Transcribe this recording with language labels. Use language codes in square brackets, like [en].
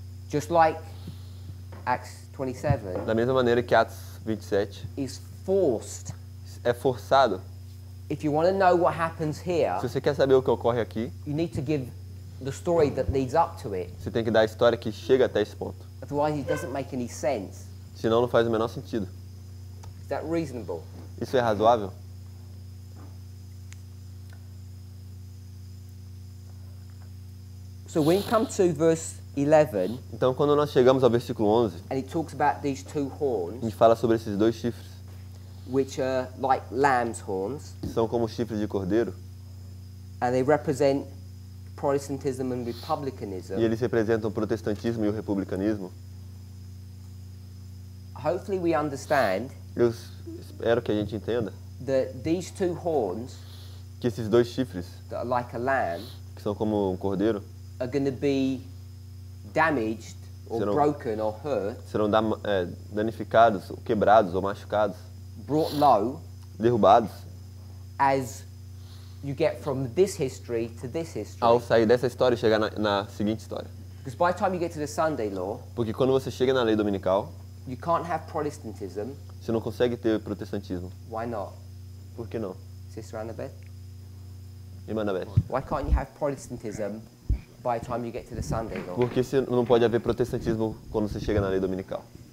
[en] just like Acts 27, [pt] da mesma maneira que Atos 27, [en] is forced. [pt] é forçado. [en] If you want to know what happens here, [pt] Se você quer saber o que ocorre aqui, [en] you need to give the story that leads up to it. [pt] você tem que dar a história que chega até esse ponto. [en] Otherwise, it doesn't make any sense. [pt] Senão não faz o menor sentido. [en] Is that reasonable? [pt] Isso é razoável? [en] So when you come to verse 11, [pt] Então, quando nós chegamos ao versículo 11, [en] and it talks about these two [pt] a [en] horns, [pt] gente fala sobre esses dois chifres, [en] which are like lamb's horns, [pt] que são como chifres de cordeiro, [en] and they represent Protestantism and republicanism. [pt] e eles representam o protestantismo e o republicanismo. [en] Hopefully we understand [pt] Eu espero que a gente entenda [en] that these two horns [pt] que esses dois chifres, [en] that are like a lamb [pt] que são como um cordeiro, [en] are going to be damaged or [pt] Serão- [en] broken or hurt, [pt] serão danificados, ou quebrados ou machucados, [en] brought low [pt] derrubados, [en] as you get from this history to this history. [pt] ao sair dessa história e chegar na seguinte história. [en] Because by the time you get to the Sunday law, [pt] Porque quando você chega na lei dominical, [en] you can't have Protestantism. [pt] você não consegue ter protestantismo. [en] Why not? [pt] Por que não? [en] Sister Annabeth? [pt] Irmã Beth? [en] Why can't you have Protestantism by the time you get to the Sunday law? [pt] Porque não pode haver protestantismo quando você chega na lei dominical.